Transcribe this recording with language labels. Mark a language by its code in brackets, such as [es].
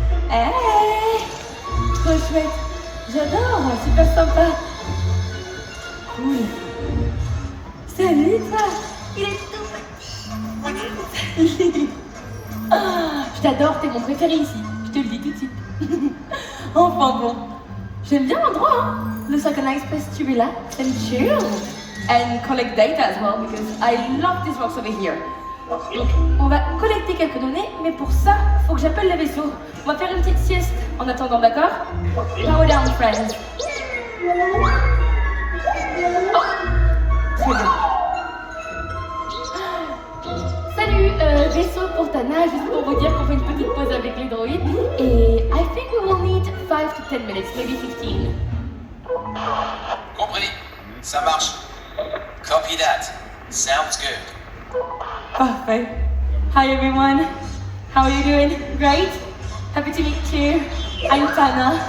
[fr] Hey! Trop chouette. J'adore. Super sympa. Cool. Salut toi. Il est tout petit. Ah, je t'adore, t'es mon préféré ici. Je te le dis tout de suite. Enfin bon. J'aime bien l'endroit, hein. [en] Looks like a nice place to relax and chill. And collect data as well, because I love these rocks over here. [fr] Donc, on va collecter quelques données, mais pour ça, faut que j'appelle le vaisseau. On va faire une petite sieste en attendant, d'accord? [en] Power down, friends. [fr] Oh, très bien. Salut, vaisseau pour Tana, juste pour vous dire qu'on fait une petite pause avec les droïdes. [en] Et I think we will need 5 to 10 minutes, maybe 15. [fr] Compris. Ça marche. [en] Copy that. Sounds good. Parfait. Hi everyone. How are you doing? Great? Happy to meet you. I'm Tana.